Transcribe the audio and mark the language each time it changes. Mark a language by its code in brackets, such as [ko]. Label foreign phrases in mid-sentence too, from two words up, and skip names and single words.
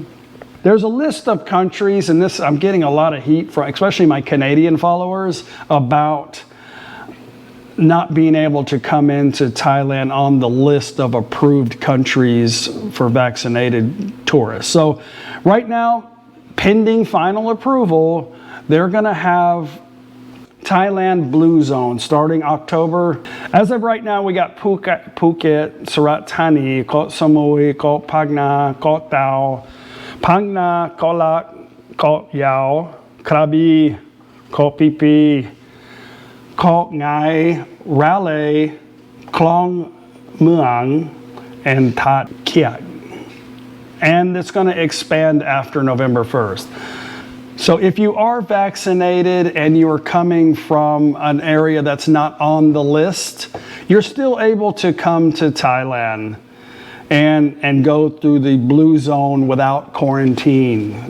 [en] There's a list of countries, and this I'm getting a lot of heat from, especially my Canadian followers, about not being able to come into Thailand on the list of approved countries for vaccinated tourists. So right now, pending final approval, they're going to have Thailand Blue Zone starting October. As of right now, we got Phuket, Surat Thani, Koh Samui, Koh Phang, Koh Tao, Phang Na, Koh Lak, Koh Yao, Krabi, Koh Phi Phi, Koh Ngai, Railay, Klong Muang, and That Kiat. And it's going to expand after November 1st. So if you are vaccinated and you are coming from an area that's not on the list, you're still able to come to Thailand and go through the blue zone without quarantine.